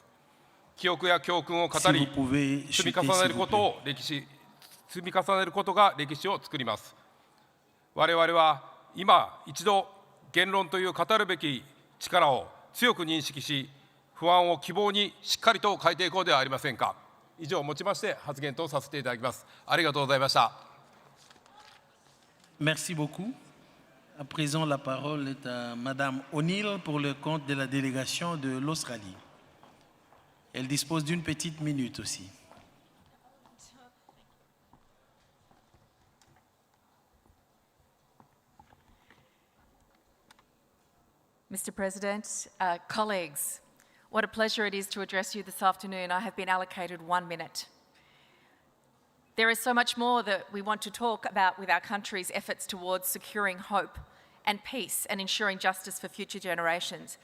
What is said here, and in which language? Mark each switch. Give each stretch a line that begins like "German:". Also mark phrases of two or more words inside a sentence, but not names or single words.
Japanese: 記憶や教訓を語り、積み重ねることが歴史を作ります。我々は今一度、言論という語るべき力を強く認識し、不安を希望にしっかりと変えていこうではありませんか。以上をもちまして発言とさせていただきます。ありがとうございました。
French: Merci beaucoup. À présent, la parole est à Madame O'Neill pour le compte de la délégation de l'Australie. Elle dispose d'une petite minute aussi.
English: Mr. President, colleagues, what a pleasure it is to address you this afternoon. I have been allocated 1 minute. There is so much more that we want to talk about with our country's efforts towards securing hope and peace and ensuring justice for future generations.